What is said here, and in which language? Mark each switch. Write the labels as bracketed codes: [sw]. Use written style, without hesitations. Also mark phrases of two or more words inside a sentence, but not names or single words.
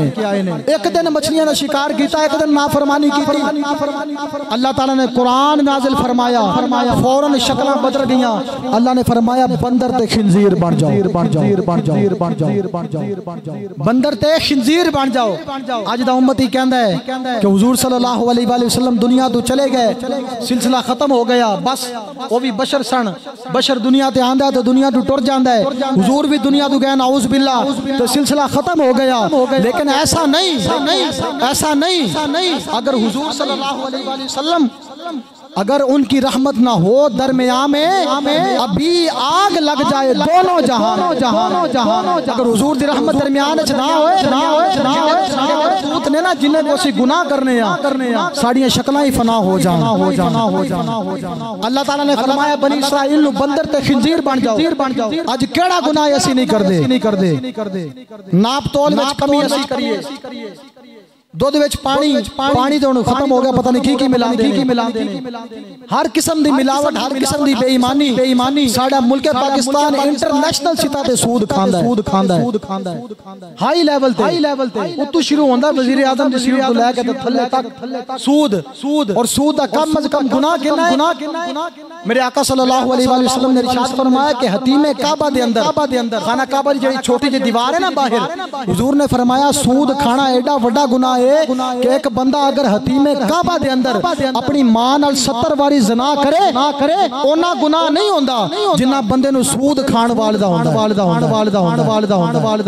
[pa] ایک دن مچھلیاں دا شکار کیتا، ایک دن نافرمانی کیتی. اللہ تعالیٰ نے قرآن نازل فرمایا، فوراً شکلاں بدل گئیاں. اللہ نے فرمایا بندر تے خنزیر بن جاؤ، بندر تے خنزیر بن جاؤ. اج دا امت ہی کہندا ہے کہ حضور [ar] صلى الله عليه وسلم [pa] دنیا توں چلے گئے، سلسلہ ختم ہو گیا، بس وہ بھی بشر سن، بشر دنیا تے آندا تو دنیا توں ٹر جاندا ہے. حضور بھی دنیا توں گئے, [ar] نعوذ بالله, [pa] تو سلسلہ ختم ہو گیا. [ur] لیکن ایسا نہیں. اگر حضور [ar] صلى الله عليه وسلم [ur] اگر ان کی رحمت نہ ہو، درمیان میں ابھی آگ لگ جائے دونوں جہان. [pa] اگر حضور دی رحمت درمیان چ نہ ہوئے نے نہ جنہاں کوئی گناہ کرنے ساڈیاں شکلاں ہی فنا ہو جان. اللہ تعالیٰ نے فرمایا بنی اسرائیل نوں بندر تے خنزیر بن جاؤ. اج کیہڑا گناہ اسی نہیں کردے، ناپ تول وچ کمی اسی کریے، دودھ وچ پانی تو ختم ہو گیا، پتہ نہیں کی ملاندے نے. ہر قسم دی ملاوٹ، ہر قسم دی بے ایمانی۔ ساڈا ملک پاکستان انٹرنیشنل سطح تے سود کھاندا ہے. [en] high level [pa] تے اتوں شروع ہوندا وزیر اعظم دی سیٹ توں لے کے تے تھلے تک سود اور سود دا کم از کم گناہ کتنا ہے. میرے آقا [ar] صلى الله عليه وسلم [pa] نے ارشاد فرمایا کہ حطیمِ کعبہ دے اندر خانہ کعبہ دی جیہڑی چھوٹی جی دیوار ہے نا باہر، حضور نے فرمایا سود کھانا ایڈا وڈا گناہ ہے کہ ایک بندہ اگر حطیمِ کعبہ دے اندر اپنی ماں نال 70 واری زنا کرے اونا گناہ نہیں ہوندا جنا بندے نوں سود کھان والے دا ہوندا.